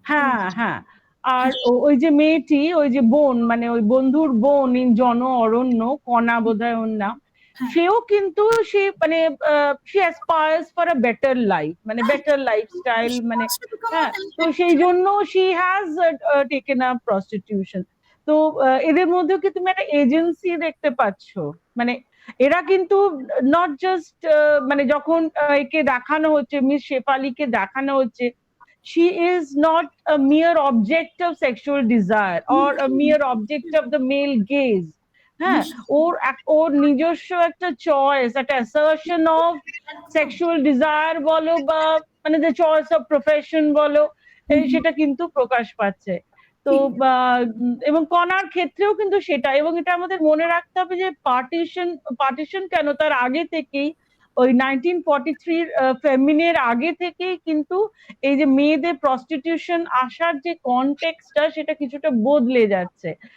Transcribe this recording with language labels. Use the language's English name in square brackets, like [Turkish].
[Bangla] হ্যাঁ হ্যাঁ, আর ওই যে মেয়েটি, ওই যে বোন, মানে ওই বন্ধুর বোন ইন জন অরণ্য, কণা বোধহয় ওর নাম, সেও কিন্তু সে মানে [English] she aspires for a better life, [Bangla] মানে [English] better lifestyle, [Bangla] মানে হ্যাঁ, তো সেই জন্য [English] she has taken up prostitution. [Bangla] তো এদের মধ্যেও কি তুমি একটা এজেন্সি দেখতে পাচ্ছ? মানে এরা কিন্তু নট জাস্ট মানে যখন একে দেখানো হচ্ছে, [English] Miss শেফালিকে দেখানো হচ্ছে, she is not a mere object of sexual desire or a mere object of the male gaze. [Bangla] হ্যাঁ, ওর নিজস্ব একটা চয়েস, একটা [English] assertion of sexual desire [Bangla] বলো, বা মানে যে [English] choice of profession [Bangla] বলো, সেটা কিন্তু প্রকাশ পাচ্ছে। তো এবং কণার ক্ষেত্রেও কিন্তু সেটা, এবং এটা আমাদের মনে রাখতে হবে যে পার্টিশন কেন, তার আগে থেকেই ওই 1943 ফেমিনের আগে থেকেই কিন্তু এই যে মেয়েদের প্রস্টিটিউশন আসার যে কনটেক্সটটা, সেটা কিছুটা বদলে যাচ্ছে।